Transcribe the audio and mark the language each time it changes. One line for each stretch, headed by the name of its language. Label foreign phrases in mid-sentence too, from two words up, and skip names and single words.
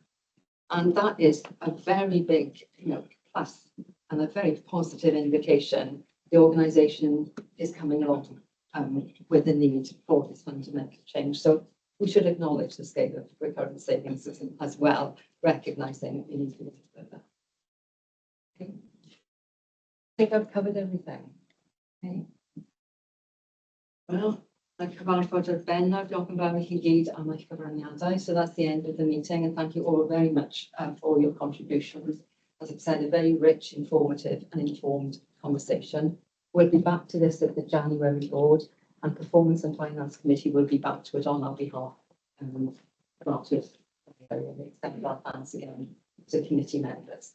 English: And that is a very big, plus and a very positive indication the organisation is coming along with the need for this fundamental change. So we should acknowledge the scale of recurrent savings as well, recognising we need to move further. Okay. I think I've covered everything. Okay. Well,
Welsh: Mae cyfarfod ar ben nawr, diolch yn fawr i chi gyd am eich cyfraniadau.
English: So that's the end of the meeting and thank you all very much for your contributions. As I've said, a very rich, informative and informed conversation. We'll be back to this at the January board and Performance and Finance Committee will be back to it on our behalf. Not with, we extend our thanks again to committee members.